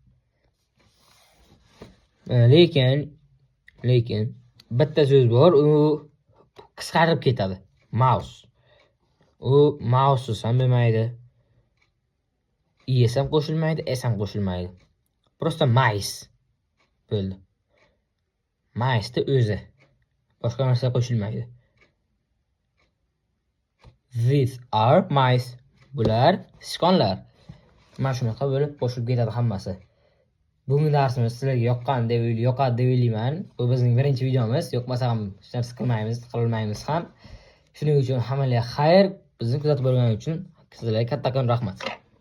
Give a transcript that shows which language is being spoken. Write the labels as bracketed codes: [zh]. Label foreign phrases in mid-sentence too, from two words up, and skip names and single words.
[uz] Lekin bitta so'z bor, u qisqarib ketadi. Mouse. U mouse ham bo'lmaydi. Es ham qo'shilmaydi, s ham qo'shilmaydi. Prosta mice bo'ldi. Mice o'zi. Boshqa narsa qo'shilmaydi. [en] These are mice. [uz] Bular sichqonlar. Mana shunaqa bo'lib qo'shilib ketadi hammasi. Bugungi darsimiz sizlarga yoqqadi deb o'ylayman. Bu bizning birinchi videomiz. Yoqmasa ham hech narsa qilmaymiz ham. Shuning uchun hammaga xayr. Bizni kuzatib bo'lganingiz uchun sizlarga kattakon rahmat.